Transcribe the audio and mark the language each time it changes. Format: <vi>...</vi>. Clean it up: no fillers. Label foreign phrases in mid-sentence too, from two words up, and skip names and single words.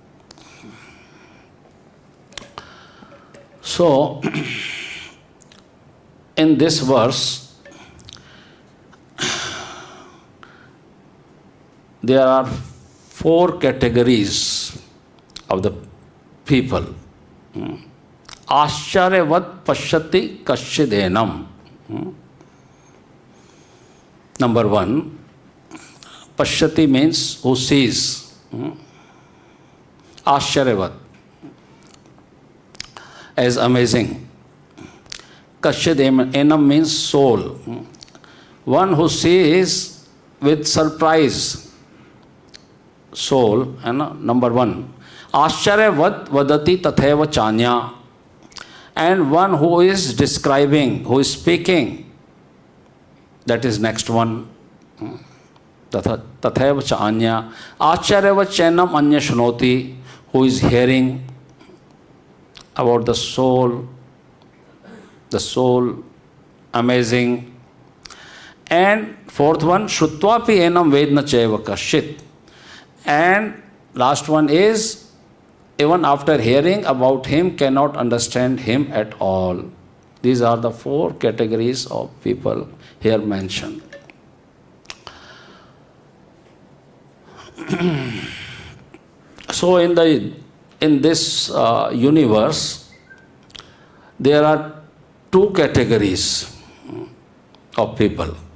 <en>So, in this verse, there are 4 categories of the people.</en> <sa>āścarya-vat paśyati kaścid enam.</sa> <en>Number 1, paśyati means who sees. āścarya-vat, as amazing.</en> <sa>Kaścid enam</sa> <en>means soul. One who sees with surprise. Soul, number 1.</en> <sa>āścarya-vat vadati tathaiva cānyaḥ.</sa> <en>And one who is describing, who is speaking. That is next one.</en> <sa>Tathaiva cainam. āścarya-vat cainam anyaḥ śṛṇoti.</sa> <en>Who is hearing about the soul. The soul, amazing. And 4th one,</en> <sa>śrutvāpy enam vedna caiva kaścit.</sa> <en>And last one is, even after hearing about him, cannot understand him at all. These are the 4 categories of people here mentioned. So in this universe, there are 2 categories of people.</en>